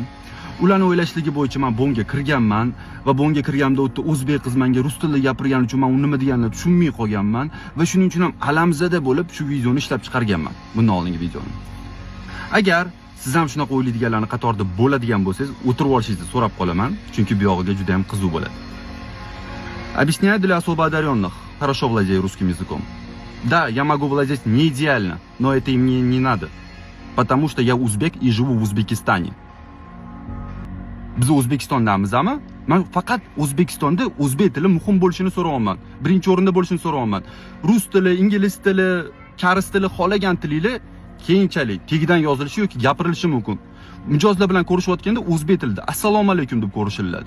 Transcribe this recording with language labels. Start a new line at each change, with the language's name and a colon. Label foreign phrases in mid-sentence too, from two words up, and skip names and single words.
Uzbek: Ularni o'ylashligi bo'yicha men bonga kirganman va bonga kirganimda o'tda o'zbek qiz menga rus tilida gapirgani uchun men uni nima deganini tushunmay qolganman va shuning uchun ham alamzada bo'lib shu videoni ishlab chiqarganman. Bundan oldingi videoni. Agar siz ham shunaqa o'ylaydiganlarning qatorida bo'ladigan bo'lsangiz, o'tirib olishingizni so'rab qolaman, chunki bu yog'iga juda ham qiziq bo'ladi.
Russian: Объясняю для особо одаренных, хорошо владею русским языком. Да, я могу владеть не идеально, но это и мне не надо, потому что я узбек и живу в Узбекистане.
Uzbek: Biz O'zbekistondamizmi? Men faqat O'zbekistonda o'zbek tili muhim bo'lishini so'rayapman. Birinchi o'rinda bo'lishini so'rayapman. Rus tili, ingliz tili, karis tili, xolagan tilinglar keyinchalik tegidan yozilishi yoki gapirilishi mumkin. Mijozlar bilan ko'rishayotganda o'zbek tilida assalomu alaykum deb ko'rishiladi.